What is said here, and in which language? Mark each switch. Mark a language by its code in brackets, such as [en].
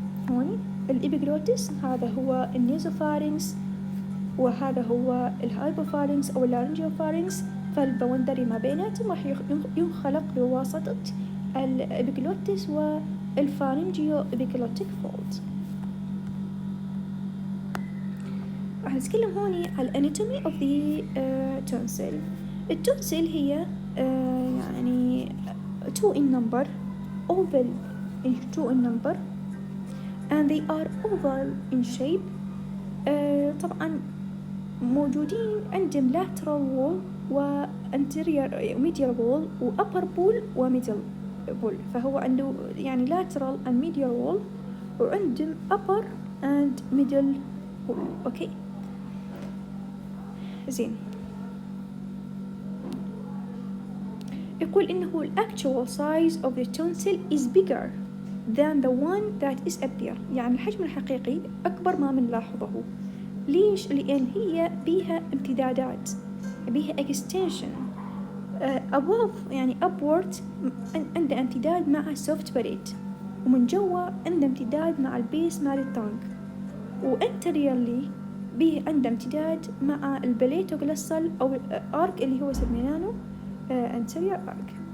[ar] هون الإبيجلوتس هذا هو النيزوفارينكس، وهذا هو الهايبوفارينكس أو اللارنجيوفارينكس. فالباوندري ما بيناتهم راح ينخلق بواسطة الإبيجلوتس والفارنجيو إبيجلوتيك فولد. راح نتكلم هوني على anatomy of the tonsil. التونسل هي يعني [en] two in number, oval in two in number, and they are oval in shape. [ar] طبعا موجودين عندهم [en] lateral wall و anterior medial wall و upper wall و middle wall. [ar] فهو عنده يعني [en] lateral and medial wall وعندهم upper and middle wall. [ar] أوكي زين. يقول إنه [en] ال actual size of the tonsil is bigger than the one that is appear. [ar] يعني الحجم الحقيقي أكبر ما بنلاحظه. ليش؟ لأن هي بيها امتدادات، بيها extension above يعني upward عنده امتداد مع soft palate، ومن جوا عنده امتداد مع البيس مع التانك، وانتريالي بيه عنده امتداد مع البليتوغلسال أو الارك اللي هو سميناه anterior arc.